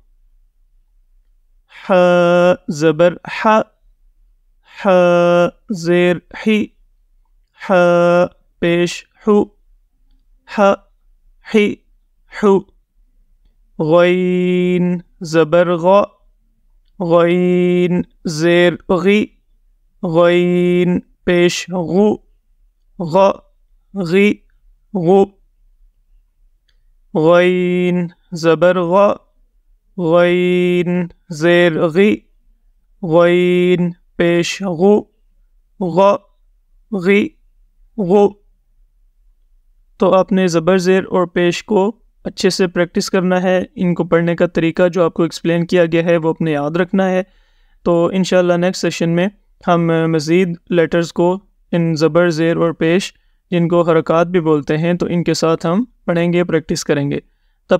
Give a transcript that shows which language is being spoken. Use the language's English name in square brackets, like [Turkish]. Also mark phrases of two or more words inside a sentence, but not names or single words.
[Urdu] ح زبر ح، ح زیر ہی، ح پیش ہو، ح ہی ہو۔ غین زبر غ، غین زیر غی، غین پیش غو، غ غی غو۔ غین زبر غ، غین زیر غی، غین پیش غو، غ غی غو۔ تو آپ نے زبر زیر اور پیش کو اچھے سے پریکٹس کرنا ہے، ان کو پڑھنے کا طریقہ جو آپ کو ایکسپلین کیا گیا ہے وہ اپنے یاد رکھنا ہے۔ تو انشاءاللہ [English] next session [Urdu] میں ہم مزید لیٹرز کو ان زبر زیر اور پیش جن کو حرکات بھی بولتے ہیں تو ان کے ساتھ ہم پڑھیں گے، پریکٹس کریں گے۔